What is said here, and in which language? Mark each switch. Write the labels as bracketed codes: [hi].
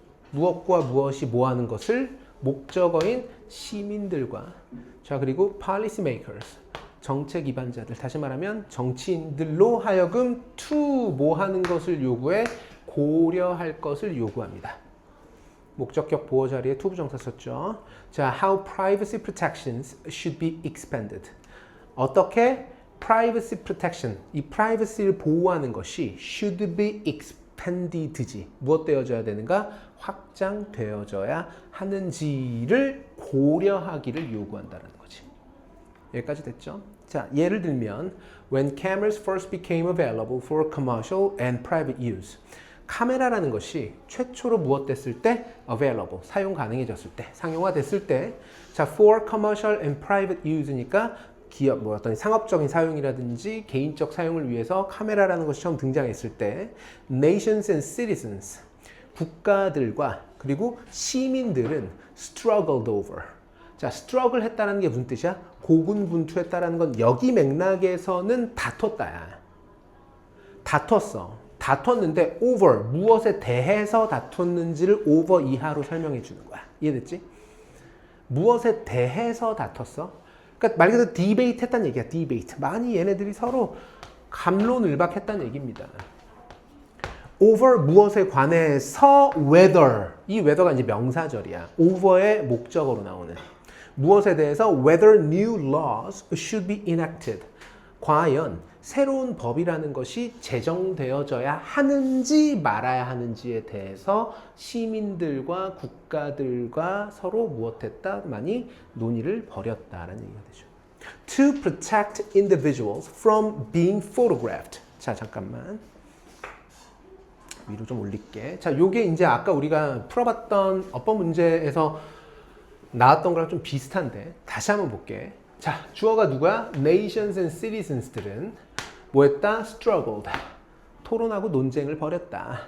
[ko] 무엇과 무엇이 뭐 하는 것을 목적어인 시민들과, 자, 그리고 [en] policy makers, [ko] 정책 기반자들, 다시 말하면 정치인들로 하여금 to 뭐 하는 것을 요구해, 고려할 것을 요구합니다. 목적격 보호 자리에 to 부정사 썼죠. [en] 자, how privacy protections should be expanded. [ko] 어떻게 [en] privacy protection, [ko] 이 privacy를 보호하는 것이 [en] should be expanded [ko] 지. 무엇 되어져야 되는가? 확장되어져야 하는지를 고려하기를 요구한다는 거지. 여기까지 됐죠? [en] 자, 예를 들면 when cameras first became available for commercial and private use. [ko] 카메라라는 것이 최초로 무엇 됐을 때? available, 사용 가능해졌을 때, 상용화됐을 때. 자, [en] for commercial and private use [ko] 니까 기업, 뭐 어떤 상업적인 사용이라든지 개인적 사용을 위해서 카메라라는 것이 처음 등장했을 때 [en] nations and citizens, [ko] 국가들과 그리고 시민들은 [en] struggled over. [ko] 자, struggle 했다는 게 무슨 뜻이야? 고군분투했다는 건 여기 맥락에서는 다퉜다야. 다퉜어. 다퉜는데 over, 무엇에 대해서 다퉜는지를 over 이하로 설명해 주는 거야. 이해됐지? 무엇에 대해서 다퉜어? 그러니까 말 그대로 디베이트 했다는 얘기야. 디베이트. 많이 얘네들이 서로 갑론을박했다는 얘기입니다. over 무엇에 관해서 whether, 이 whether가 이제 명사절이야. over의 목적어로 나오는 무엇에 대해서 [en] whether new laws should be enacted. [ko] 과연 새로운 법이라는 것이 제정되어져야 하는지 말아야 하는지에 대해서 시민들과 국가들과 서로 무엇했다? 많이 논의를 벌였다라는 얘기가 되죠. [en] To protect individuals from being photographed. [ko] 자, 잠깐만. 위로 좀 올릴게. 자, 요게 이제 아까 우리가 풀어봤던 어법 문제에서 나왔던 거랑 좀 비슷한데 다시 한번 볼게. 자, 주어가 누구야? [en] Nations and citizens들은 [ko] 뭐 했다? [en] Struggled. [ko] 토론하고 논쟁을 벌였다.